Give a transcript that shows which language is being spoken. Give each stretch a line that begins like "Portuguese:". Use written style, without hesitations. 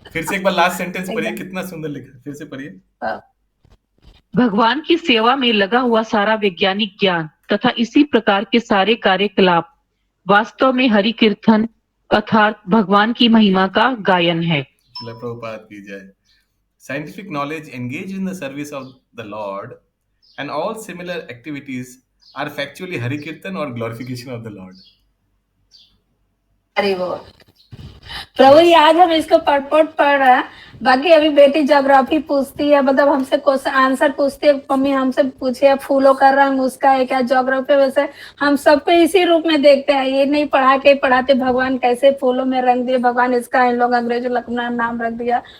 Hindi: फिर से एक बार लास्ट सेंटेंस पढ़िए, कितना सुंदर लिखा, फिर से पढ़िए। भगवान की सेवा में लगा हुआ सारा वैज्ञानिक ज्ञान तथा इसी प्रकार के सारे कार्यकलाप वास्तव में हरि कीर्तन अर्थात भगवान की महिमा का गायन है। श्रील प्रभुपाद की जय।
English: Scientific knowledge engaged in the service of the Lord and all similar activities are factually Hari Kirtan or glorification of the Lord.
Hindi: अरे वो प्रभु जी, आज हम इसको पढ़ रहे हैं। बाकी अभी बेटी ज्योग्राफी पूछती है, मतलब हमसे क्वेश्चन आंसर पूछती है, मम्मी हमसे पूछे फूलों का रंग उसका है क्या, ज्योग्राफी। वैसे हम सबको इसी रूप में देखते हैं, ये नहीं पढ़ाते भगवान कैसे फूलों में रंग दिए, भगवान इसका इन लोग अंग्रेजों अपना नाम रख दिया।